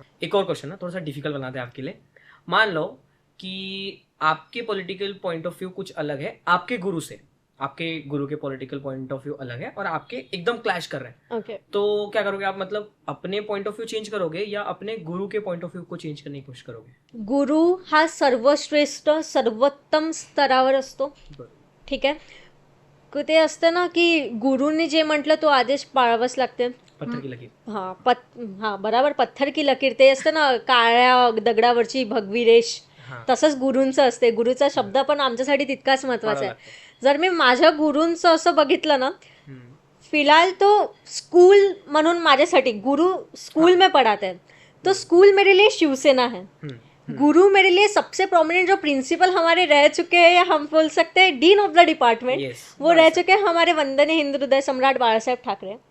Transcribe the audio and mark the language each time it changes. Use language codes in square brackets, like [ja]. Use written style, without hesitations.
[hi] एक और क्वेश्चन ना, थोड़ा सा डिफिकल्ट बनाते हैं आपके लिए. मान लो कि आपके पॉलिटिकल पॉइंट ऑफ व्यू कुछ अलग है आपके गुरु से, आपके गुरु के पॉलिटिकल पॉइंट ऑफ व्यू अलग है और आपके एकदम क्लैश कर रहे हैं, ओके तो क्या करोगे आप? मतलब अपने पॉइंट ऑफ व्यू चेंज करोगे या अपने गुरु के पॉइंट ऑफ व्यू को चेंज करने की कोशिश करोगे? [mr] गुरु हा सर्वश्रेष्ठ सर्वोत्तम स्तरावर असतो. बरं. ठीक आहे. ते असतं ना की गुरुने जे म्हटलं तो आदेश पाळावाच लागते. [hi] पत्थर की लकीर. हां बराबर. पत्थर की लकीर [mr] ते असतं ना, काळ्या दगडावरची भगवी रेष. हां. तसंच गुरूंचं असते. गुरुचा शब्द पण आमच्यासाठी तितकाच महत्त्वाचा पाळावं लागतं. जर मी माझ्या गुरूंचं असं बघितलं ना, हम्म. [hi] फिलहाल तो स्कूल [mr] म्हणून माझ्यासाठी [hi] गुरु स्कूल में पढ़ाते हैं, तो स्कूल मेरे लिए शिवसेना है. गुरु मेरे लिए सबसे प्रोमिनेंट जो प्रिंसिपल हमारे रह चुके हैं, या हम बोल सकते हैं dean of the department, [en] Yes, [hi] वो रह चुके हैं हमारे वंदनीय हिंदू हृदय सम्राट बाला साहेब ठाकरे.